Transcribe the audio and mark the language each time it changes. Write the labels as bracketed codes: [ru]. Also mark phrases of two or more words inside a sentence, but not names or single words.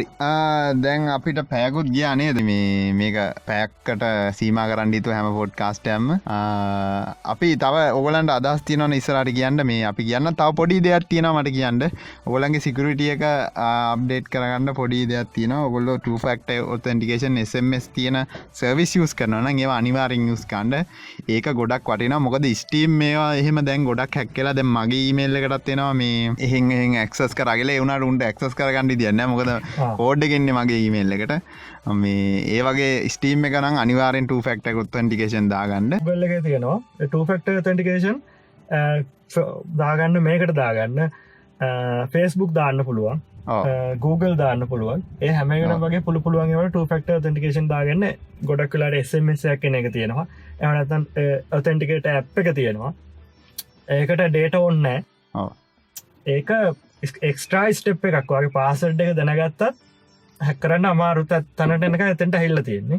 [si] දැන් අපිට පැයකුත් ගියා නේද මේ මේක පැයකට සීමා කරන්න හිතුව හැම පොඩ්කාස්ට් එකක්ම. අපි තව ඔයගලන්ට අදහස් තියෙනවනේ ඉස්සරහට කියන්න මේ අපි කියන්න තව පොඩි දෙයක් තියෙනවා මට කියන්න. ඔයගලන්ගේ සිකියුරිටි එක අප්ඩේට් කරගන්න පොඩි දෙයක් තියෙනවා. ඔයගොල්ලෝ [en] two factor authentication SMS [si] තියෙන [en] service use [si] කරනවා නම් ඒවා අනිවාර්යෙන් යූස් කරන්න. ඒක ගොඩක් වටිනවා. මොකද Steam මේවා එහෙම දැන් ගොඩක් හැක් වෙලා දැන් මගේ ඊමේල් එකටත් එනවා මේ එහෙන් ඇක්සස් කරගල ඒ වුණාට උන්ට ඇක්සස් කරගන්න දෙයක් නැහැ. මොකද කෝඩ් එක එන්නේ මගේ ඊමේල් එකට. මේ ඒ වගේ Steam එක නම් අනිවාර්යෙන් [en] two factor authentication [si] දාගන්න. Google එකේ තියෙනවා [en] two factor authentication [si] දාගන්න මේකට දාගන්න Facebook දාන්න පුළුවන්. Google දාන්න පුළුවන්. ඒ හැම එකම වගේ පුළුවන් ඒවල [en] two factor authentication [si] දාගන්න ගොඩක් වෙලාවට SMS එකක් එන එක තියෙනවා. එහෙම නැත්නම් [en] authenticate app [si] එක තියෙනවා. ඒකට data ඕනේ නැහැ. ඒක [en] extra step [si] එකක් වගේ පාස්වර්ඩ් එක දැනගත්තත් හැක් කරන්න අමාරු තැනට එනකන් එතෙන්ට ඇවිල්ලා තියෙන්නේ.